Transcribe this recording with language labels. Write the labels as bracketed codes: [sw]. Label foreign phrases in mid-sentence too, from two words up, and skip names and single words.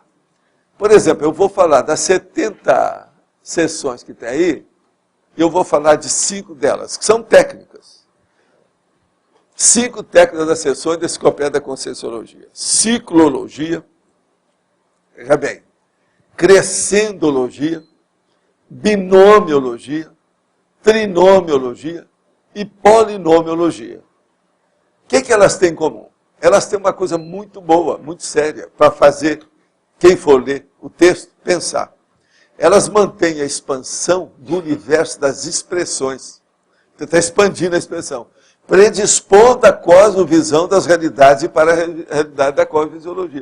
[pt] Por exemplo, eu vou falar das 70 sessões que tem aí, e eu vou falar de 5 delas, que são técnicas. 5 técnicas das sessões da Enciclopédia da Conscienciologia. Ciclologia, veja bem, crescendologia, binomiologia, trinomiologia e polinomiologia. O que elas têm em comum? Elas têm uma coisa muito boa, muito séria, para fazer quem for ler o texto pensar. Elas mantêm a expansão do universo das expressões. Você está expandindo a expressão. Predispondo a cosmovisão das realidades e para a realidade da cosmofisiologia.